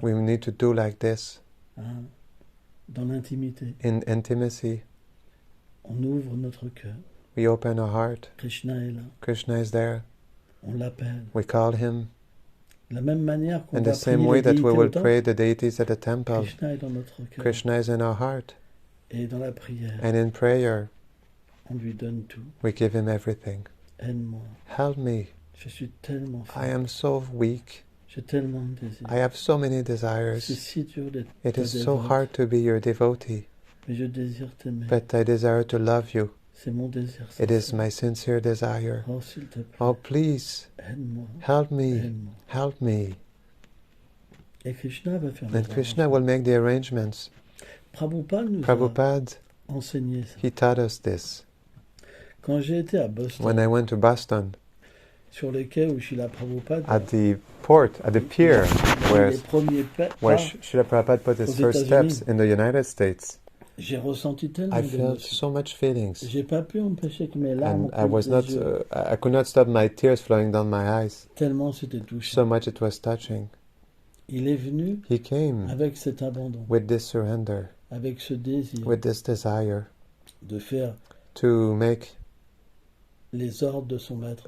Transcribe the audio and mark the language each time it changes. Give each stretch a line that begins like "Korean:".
English: We need to do like this.
French: Dans l'intimité.
English: In intimacy.
French: On ouvre notre cœur.
English: We open our heart.
French: Krishna est là.
English: Krishna is there.
French: On l'appelle.
English: We call him.
French: De la même manière qu'on
English: in
French: va
English: the same
French: prier
English: way
French: les
English: that we
French: déités
English: will
French: au temple,
English: pray the deities at the temple.
French: Krishna est dans notre cœur.
English: Krishna is in our heart.
French: Et dans la prière.
English: And in prayer.
French: On lui donne tout.
English: We give him everything.
French: Aide-moi.
English: Help me.
French: Je suis tellement faible.
English: I am so weak.
French: J'ai tellement de désirs.
English: I have so many desires.
French: C'est si dur d'être
English: It is so hard to be your devotee.
French: Mais je désire t'aimer.
English: But I desire to love you.
French: C'est mon désir.
English: It is my sincere desire.
French: Oh, s'il te plaît.
English: Oh, please.
French: Aide-moi.
English: Help me.
French: Aide-moi.
English: Help me.
French: Et Krishna va faire
English: And Krishna will make the arrangements.
French: Prabhupada nous
English: Prabhupada,
French: a enseigné ça.
English: he taught us this.
French: Quand j'ai été à Boston,
English: when I went to Boston,
French: sur les quais où Srila Prabhupada,
English: at the port, at the pier, where Srila Prabhupada put his first steps in the United States,
French: j'ai ressenti tellement
English: I felt so much feelings.
French: J'ai pas pu empêcher que mes larmes
English: And I could not stop my tears flowing down my eyes.
French: Tellement c'était touchant.
English: So much it was touching.
French: Il est venu
English: He came
French: avec cet abandon,
English: with this surrender,
French: avec ce désir
English: with this desire
French: de faire
English: to make
French: les ordres de son maître